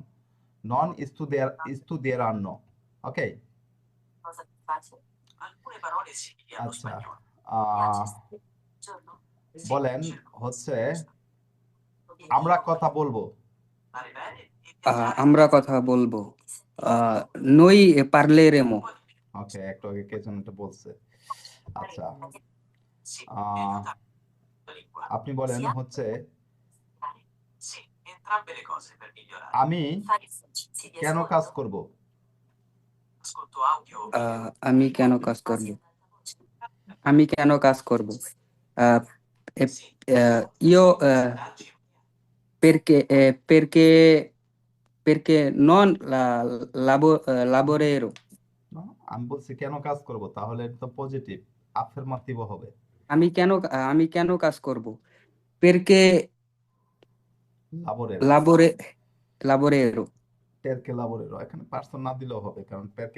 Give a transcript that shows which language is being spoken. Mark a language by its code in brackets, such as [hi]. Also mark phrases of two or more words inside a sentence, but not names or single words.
[it] non studieranno. [bn] ওকে, আচ্ছা, বলেন হচ্ছে আমরা কথা বলবো। আমরা কথা বলবো, [it] noi parleremo. [bn] ওকে, একটু আগে কে যেন এটা বলছে। আচ্ছা, আপনি বলেন হচ্ছে আমি কেন কাজ করব। আমি কেন কাজ করব? আমি কেন কাজ করব? [it] io perché non lavorero. [bn] না, আমি বলছি কেন কাজ করব, তাহলে এটা তো [en] positive affirmative [bn] হবে। আমি কেন কাজ করব? perché [it] লাবোরেরো, lavorero. perché lavorerò, [bn] এখানে পার্সন না দিলেও হবে, কারণ পেরকে